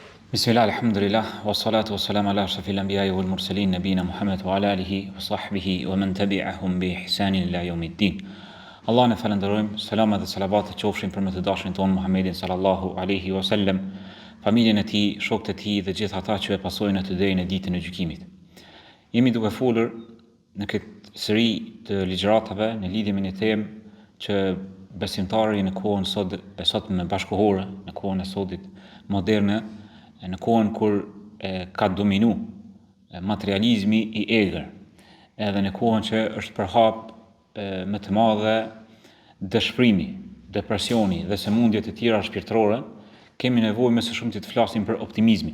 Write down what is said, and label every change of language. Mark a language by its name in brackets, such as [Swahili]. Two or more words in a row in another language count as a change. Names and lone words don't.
[Arabic] بسم الله، الحمد لله، والصلاة والسلام على أشرف الأنبياء والمرسلين، نبينا محمد وعلى آله وصحبه ومن تبعهم بإحسان إلى يوم الدين. [Albanian] Allah ne falenderojmë, selama dhe salavat të qofshin për më të dashurin ton Muhammedin [Arabic] صلى الله عليه وسلم, [Albanian] familjen e tij, shokët e tij dhe gjithë ata që e pasojnë atë deri në ditën e gjykimit. Jemi duke folur në këtë seri të ligjëratave në lidhje me një temë që besimtari në kohën sotme bashkëkohore, në kohën e sotit moderne, në kohën kur ka dominu materializmi i egër, edhe në kohën që është përhap më të madhe dëshpërimi, depresioni dhe sëmundjet e tjera shpirtërore, kemi nevojë më së shumti të flasim për optimizmin.